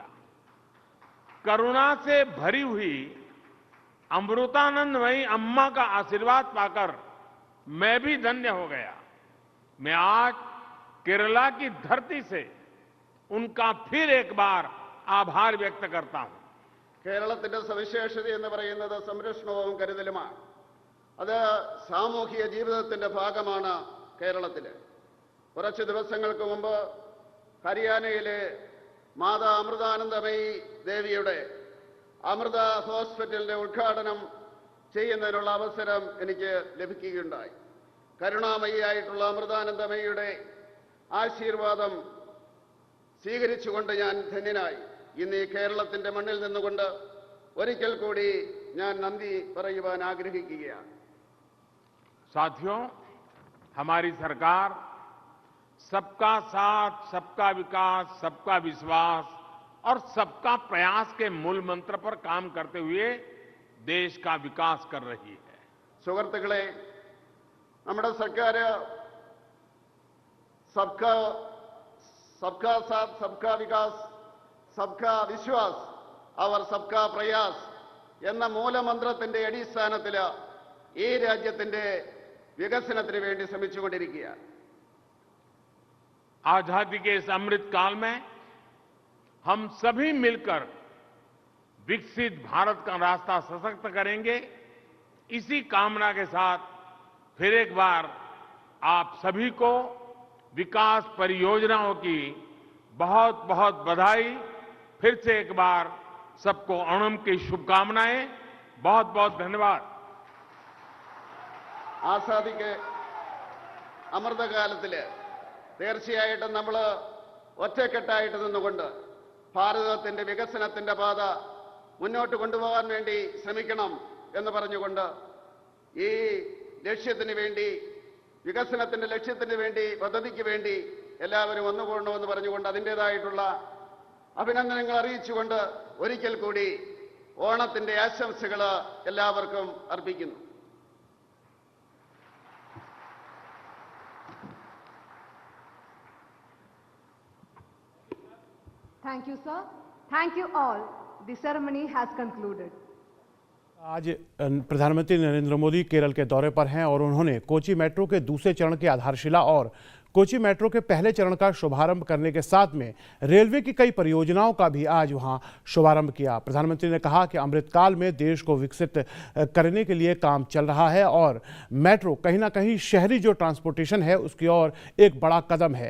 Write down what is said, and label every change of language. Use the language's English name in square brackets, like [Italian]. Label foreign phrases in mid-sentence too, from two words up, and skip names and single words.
[Hindi] करुणा से भरी हुई अमृतानंदमयी अम्मा का आशीर्वाद पाकर मैं भी धन्य हो गया। मैं आज केरला की धरती से उनका फिर एक बार आभार व्यक्त करता हूं। [Malayalam] കേരളത്തിന്റെ സവിശേഷത എന്ന് പറയുന്നത് സംരക്ഷണവും കരുതലുമാണ്. അത് സാമൂഹിക ജീവിതത്തിൻ്റെ ഭാഗമാണ് കേരളത്തിൽ. കുറച്ച് ദിവസങ്ങൾക്ക് മുമ്പ് ഹരിയാനയിലെ മാതാ അമൃതാനന്ദമയി ദേവിയുടെ അമൃത ഹോസ്പിറ്റലിൻ്റെ ഉദ്ഘാടനം ചെയ്യുന്നതിനുള്ള അവസരം എനിക്ക് ലഭിക്കുകയുണ്ടായി. കരുണാമയിയായിട്ടുള്ള അമൃതാനന്ദമയിയുടെ ആശീർവാദം സ്വീകരിച്ചുകൊണ്ട് ഞാൻ ധന്യനായി. ഇന്ന് ഈ കേരളത്തിൻ്റെ മണ്ണിൽ നിന്നുകൊണ്ട് ഒരിക്കൽ കൂടി ഞാൻ നന്ദി പറയുവാൻ ആഗ്രഹിക്കുകയാണ്. [Hindi] साथियों, हमारी सरकार सबका साथ, सबका विकास, सबका विश्वास और सबका प्रयास के मूल मंत्र पर काम करते हुए देश का विकास कर रही है. [Malayalam] സുഹൃത്തുക്കളെ, നമ്മുടെ സർക്കാർ [Hindi] सबका साथ, सबका विकास, सबका विश्वास और सबका प्रयास [Malayalam] എന്ന മൂലമന്ത്രത്തിന്റെ അടിസ്ഥാനത്തിൽ ഈ രാജ്യത്തിന്റെ വികസനത്തിന് വേണ്ടി ശ്രമിച്ചുകൊണ്ടിരിക്കുകയാണ്. [Hindi] आजादी के इस अमृत काल में हम सभी मिलकर विकसित भारत का रास्ता सशक्त करेंगे. इसी कामना के साथ फिर एक बार आप सभी को विकास परियोजनाओं की बहुत बहुत बधाई. फिर से एक बार सबको ओणम की शुभकामनाएं. बहुत बहुत धन्यवाद. [Malayalam] ആസാദിക്ക് അമൃതകാലത്തിൽ തീർച്ചയായിട്ടും നമ്മൾ ഒറ്റക്കെട്ടായിട്ട് നിന്നുകൊണ്ട് ഭാരതത്തിൻ്റെ വികസനത്തിൻ്റെ പാത മുന്നോട്ട് കൊണ്ടുപോകാൻ വേണ്ടി ശ്രമിക്കണം എന്ന് പറഞ്ഞുകൊണ്ട് ഈ ലക്ഷ്യത്തിന് വേണ്ടി, വികസനത്തിൻ്റെ ലക്ഷ്യത്തിന് വേണ്ടി, പദ്ധതിക്ക് വേണ്ടി എല്ലാവരും ഒന്നുകൂടണമെന്ന് പറഞ്ഞുകൊണ്ട് അതിൻ്റേതായിട്ടുള്ള അഭിനന്ദനങ്ങൾ അറിയിച്ചുകൊണ്ട് ഒരിക്കൽ കൂടി ഓണത്തിൻ്റെ ആശംസകൾ എല്ലാവർക്കും അർപ്പിക്കുന്നു. [English] Thank you, sir. Thank you all. The ceremony has concluded. [Hindi] आज प्रधानमंत्री नरेंद्र मोदी केरल के दौरे पर हैं और उन्होंने कोची मेट्रो के दूसरे चरण की आधारशिला और कोची मेट्रो के पहले चरण का शुभारंभ करने के साथ में रेलवे की कई परियोजनाओं का भी आज वहां शुभारंभ किया. प्रधानमंत्री ने कहा कि अमृतकाल में देश को विकसित करने के लिए काम चल रहा है और मेट्रो कहीं ना कहीं शहरी जो ट्रांसपोर्टेशन है उसकी ओर एक बड़ा कदम है.